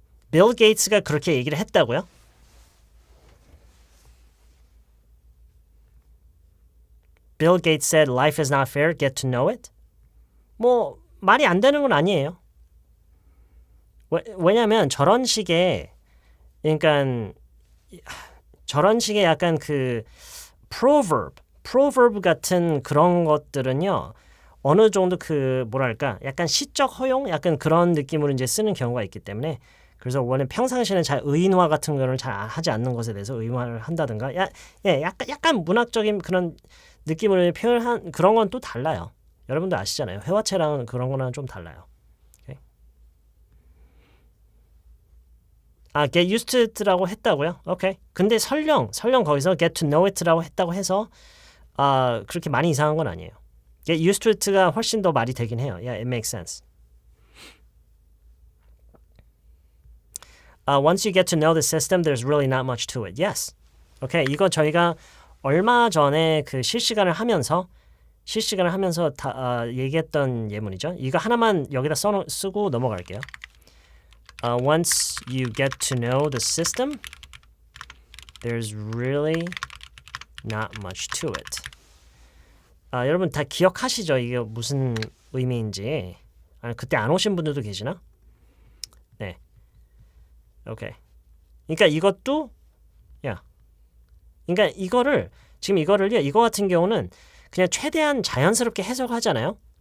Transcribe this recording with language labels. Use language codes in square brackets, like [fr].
[ko] 빌 게이츠가 그렇게 얘기를 했다고요? [en] Bill Gates said life is not fair, get to know it. [ko] 뭐 말이 안 되는 건 아니에요. 왜냐하면 저런 식의 약간 그 proverb 같은 그런 것들은요. 어느 정도 약간 시적 허용 약간 그런 느낌으로 이제 쓰는 경우가 있기 때문에 그래서 원래 평상시에는 잘 의인화 같은 거를 잘 하지 않는 것에 대해서 의인화를 한다든가 약간 문학적인 그런 느낌을 표현한 그런 건 또 달라요. 여러분도 아시잖아요. 회화체랑은 그런 거랑 좀 달라요. [en] Okay? get used to it [ko] 라고 했다고요? 오케이. 근데 설령 거기서 [en] get to know it [ko] 라고 했다고 해서 그렇게 많이 이상한 건 아니에요. [en] get used to it [ko] 가 훨씬 더 말이 되긴 해요. [en] Yeah, it makes sense. Once you get to know the system, there's really not much to it. Yes. 오케이. [ko] 이거 저희가 얼마 전에 그 실시간을 하면서 얘기했던 예문이죠. 이거 하나만 여기다 쓰고 넘어갈게요. [en] Once you get to know the system, there's really not much to it. [ko] 여러분 다 기억하시죠? 이게 무슨 의미인지. 그때 안 오신 분들도 계시나? 네. 오케이. 그러니까 이것도 그러니까 이거 같은 경우는 그냥 최대한 자연스럽게 해석하잖아요.